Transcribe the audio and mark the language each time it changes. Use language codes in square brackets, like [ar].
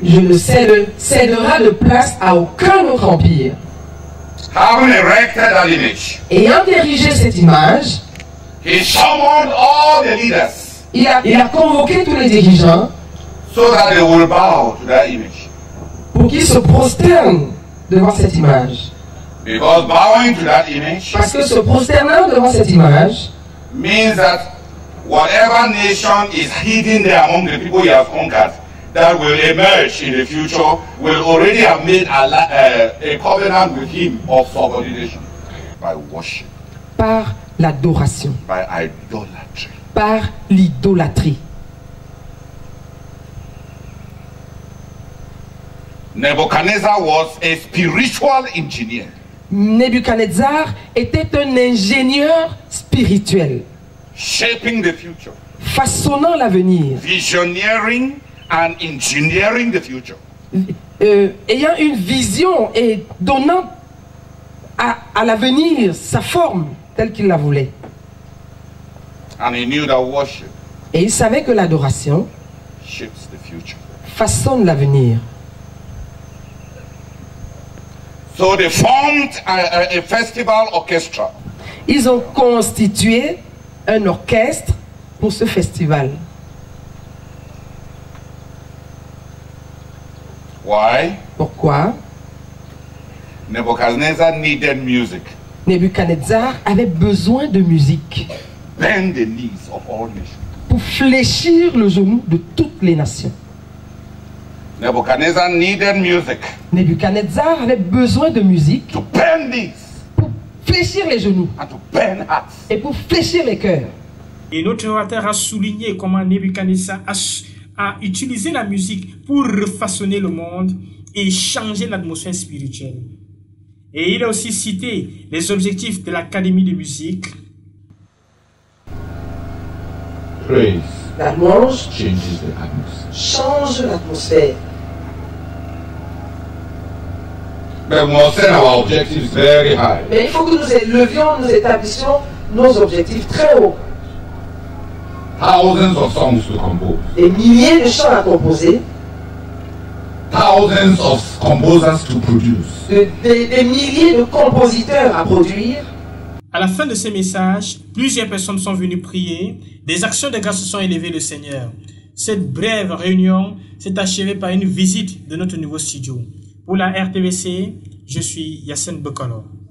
[fr] Je ne cédera de place à aucun autre empire. [en] Having erected that image, [fr] Ayant érigé cette image, [en] he summoned all the leaders [fr] il a convoqué tous les dirigeants [en] so that they will bow to that image. [fr] pour qu'ils se prosternent devant cette image. [en] Because bowing to that image [fr] Parce que se prosternant devant cette image [en] means that whatever nation is hidden there among the people he has conquered that will emerge in the future will already have made a covenant with him of subordination by worship, [fr] par l'adoration, [en] by idolatry. [fr] par l'idolâtrie. [en] Nebuchadnezzar was a spiritual engineer. [fr] Nebuchadnezzar était un ingénieur spirituel, [en] Shaping the future, [fr] façonnant l'avenir, [en] visioneering and engineering the future. [fr] ayant une vision et donnant à l'avenir sa forme telle qu'il la voulait. [en] And he knew that worship [fr] Et il savait que l'adoration [en] shapes the future. [fr] façonne l'avenir. [en] So they formed a festival orchestra. [fr] Ils ont constitué un orchestre pour ce festival. [en] Why? [fr] Pourquoi? [en] Nebuchadnezzar needed music. [fr] Nebuchadnezzar avait besoin de musique [en] Bend the knees of all nations. [fr] pour fléchir le genou de toutes les nations. [en] Nebuchadnezzar needed music [fr] Nebuchadnezzar avait besoin de musique [en] to bend knees [fr] pour fléchir les genoux [en] and to bend hearts. [fr] et pour fléchir les cœurs. Et notre orateur a souligné comment Nebuchadnezzar a utilisé la musique pour refaçonner le monde et changer l'atmosphère spirituelle. Et il a aussi cité les objectifs de l'Académie de musique. [en] Praise [fr] La louange [en] changes the atmosphere. [fr] change l'atmosphère. [en] But we must set our objectives very high. [fr] Mais il faut que nous élevions, nous établissions nos objectifs très hauts. [en] Thousands of songs to compose. [fr] Des milliers de chants à composer, [en] Thousands of composers to produce. [fr] des milliers de compositeurs à produire. À la fin de ces messages, plusieurs personnes sont venues prier, des actions de grâce se sont élevées le Seigneur. Cette brève réunion s'est achevée par une visite de notre nouveau studio. Pour la RTVC, je suis Yassine Bekolo.